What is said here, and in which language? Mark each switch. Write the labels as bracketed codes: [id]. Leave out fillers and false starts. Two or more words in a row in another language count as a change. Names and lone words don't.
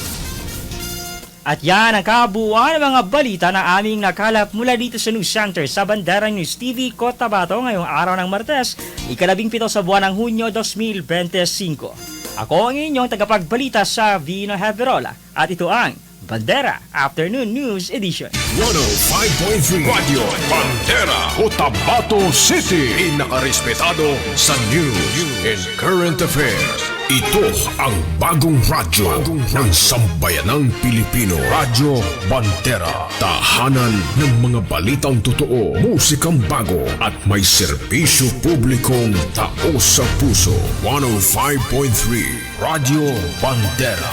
[tl] At yan ang kabuuan ng mga balita na aming nakalap mula dito sa News Center sa Bandera News TV Cotabato ngayong araw ng Martes, 17 sa buwan ng Hunyo 2025. Ako ang inyong tagapagbalita sa Vino Heverola at ito ang Bandera Afternoon News Edition. 105.3 Radio Bandera Cotabato City. Inakarespetado sa [en] news and current affairs. [tl] Ito ang bagong radyo ng sambayanang Pilipino. Radyo Bandera. Tahanan ng mga balitang totoo, musikang bago at may serbisyo publikong taos sa puso. 105.3 Radyo Bandera.